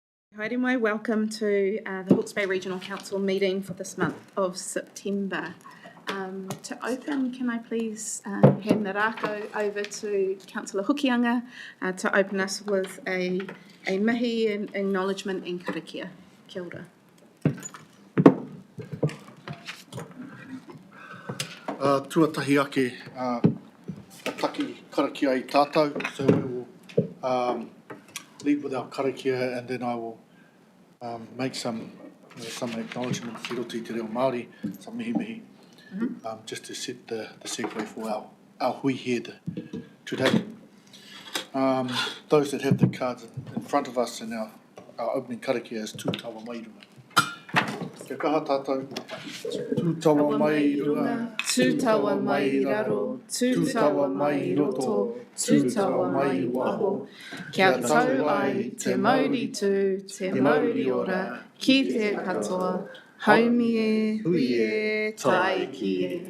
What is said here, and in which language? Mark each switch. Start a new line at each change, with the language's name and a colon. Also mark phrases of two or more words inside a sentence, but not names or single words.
Māori: Haere mai,
English: welcome to the Hawke's Bay Regional Council meeting for this month of September. To open, can I please hand the rākau over to Councillor Hokianga to open us with a mihi and acknowledgement and karakia.
Māori: Kia ora. Tuatahi ake, taki karakia i tātou,
English: so we will lead with our karakia and then I will make some acknowledgements
Māori: i roto i te reo Māori,
English: some mihi, just to set the segue for our hui here today. Those that have the cards in front of us and our opening karakia is tūtawa mai runga.
Māori: Kia kaha tātou, tūtawa mai runga, Tūtawa mai raro, tūtawa mai roto, tūtawa mai waho. Kia tau ai te mauri tū, te mauri ora, ki te katoa, haumi e, hui e, tai ki e.